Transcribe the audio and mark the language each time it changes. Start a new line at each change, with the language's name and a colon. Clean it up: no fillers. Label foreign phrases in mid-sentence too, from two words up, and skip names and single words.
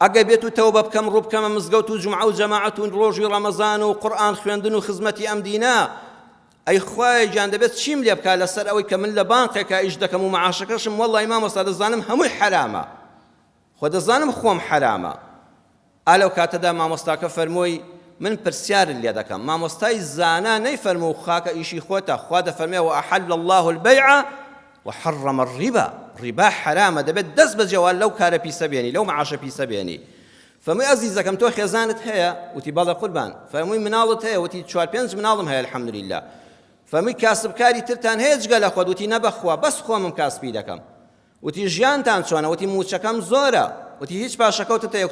Central Kurdish: ئەگە بێت و تەوبە بکەم ڕوو بکەمە مزگەوت و جومعە و جەماعەت و ڕۆژی ڕەمەزان و قورئان خوێندن و خزمەتی ئەم دینە، ئەی خوای گیان دەبێت چیم لێ بکات لەسەر ئەوەی کە من لە بانقێکە ئیش دەکەم و معاشەکەشم وەڵڵی مامۆستا دەزانم هەمووی حرامە، خۆ دەزانم خۆم حرامە. ئالەو کاتەدا مامۆستاکە فەرمووی من پرسیارت لێ دەکەم، مامۆستای زانا نەیفەرموو خاکە ئیشی خۆتە، خوا دەفەرمێ
Arabic: وأحل الله البيع وحرم الربا،
Central Kurdish: ڕیبا حرامە، دەبێت دەست بەجێوە لەو کارە پیسە بێنی، لەو معاشە پیسە بێنی. فەرمووی ئەزیزەکەم تۆ خێزانت هەیە؟ وتی بەڵێ قوربان. فەرمووی مناڵت هەیە؟ وتی 4-5 مناڵم هەیە الحەمدولله. فەرمووی کاسبکاری ترتان هەیە جگە لە خۆت؟ وتی نەبەخوا بەس خۆمم کاسبی دەکەم. وتی ژیانتان چۆنە؟ وتی موچەکەم زۆرە. وتی هیچ پاشەکەوتت هەیە؟